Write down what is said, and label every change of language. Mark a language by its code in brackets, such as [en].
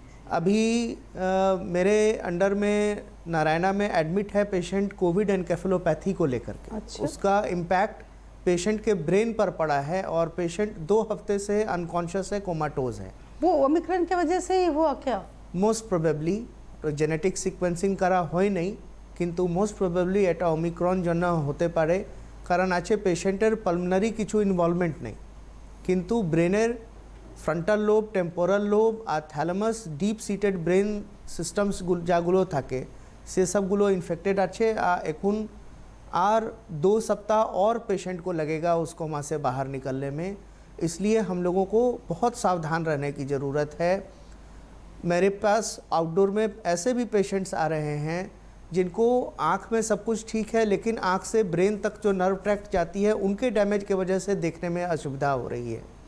[hi] अभी मेरे अंडर में नारायणा में एडमिट है पेशेंट कोविड एनकेफेलोपैथी को लेकर के। अच्छा। उसका इम्पैक्ट पेशेंट के ब्रेन पर पड़ा है और पेशेंट 2 हफ्ते से अनकॉन्शियस है, कोमाटोज है। वो ओमिक्रॉन की वजह से ही हुआ क्या? मोस्ट प्रोबेबली जेनेटिक सिक्वेंसिंग करा হয় नहीं, [bn] কিন্তু মোস্ট প্রবেবলি এটা ওমিক্রন জন্য হতে পারে, কারণ আছে পেশেন্টের পালমোনারি কিছু ইনভলভমেন্ট নেই, কিন্তু ব্রেনের ফ্রন্টাল লোব, টেম্পোরাল লোব আর thalamus, deep seated brain systems যাগুলো থাকে সে সবগুলো ইনফেক্টেড আছে। এখন আর [hi] 2 सप्ताह और पेशेंट को लगेगा उस कोमा से बाहर निकलने में, इसलिए हम लोगों को बहुत सावधान रहने की ज़रूरत है। मेरे पास आउटडोर में ऐसे भी पेशेंट्स आ रहे हैं जिनको आँख में सब कुछ ठीक है, लेकिन आँख से ब्रेन तक जो नर्व ट्रैक्ट जाती है उनके डैमेज की वजह से देखने में असुविधा हो रही है।